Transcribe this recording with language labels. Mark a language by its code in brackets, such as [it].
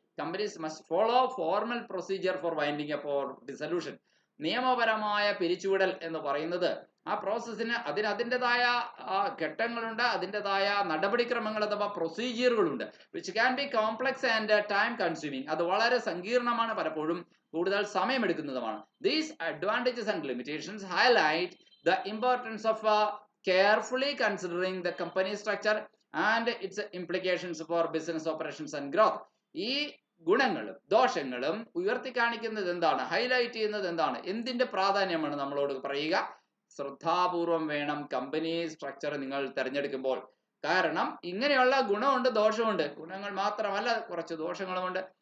[en] Companies must follow formal procedure for winding up or dissolution. [ml] നിയമപരമായ പിരിച്ചുവിടൽ എന്ന് പറയുന്നത് ആ പ്രോസസ്സിന് അതിൻ്റെതായ ഘട്ടങ്ങളുണ്ട്, അതിൻ്റെതായ നടപടിക്രമങ്ങൾ അഥവാ പ്രൊസീജിയറുകളുണ്ട്. [en] Which can be complex and time consuming. [ml] അത് വളരെ സങ്കീർണമാണ്, പലപ്പോഴും കൂടുതൽ സമയമെടുക്കുന്നതുമാണ്. [en] These advantages and limitations highlight the importance of carefully considering the company structure and its implications for business operations and growth. [ml] ഈ ഗുണങ്ങളും ദോഷങ്ങളും ഉയർത്തി കാണിക്കുന്നത് എന്താണ്, ഹൈലൈറ്റ് ചെയ്യുന്നത് എന്താണ്, എന്തിന്റെ പ്രാധാന്യമാണ് നമ്മളോട് പറയുക? ശ്രദ്ധാപൂർവം വേണം കമ്പനി സ്ട്രക്ചർ നിങ്ങൾ തിരഞ്ഞെടുക്കുമ്പോൾ. കാരണം ഇങ്ങനെയുള്ള ഗുണമുണ്ട്, ദോഷമുണ്ട്. ഗുണങ്ങൾ മാത്രമല്ല, കുറച്ച് ദോഷങ്ങളുമുണ്ട്.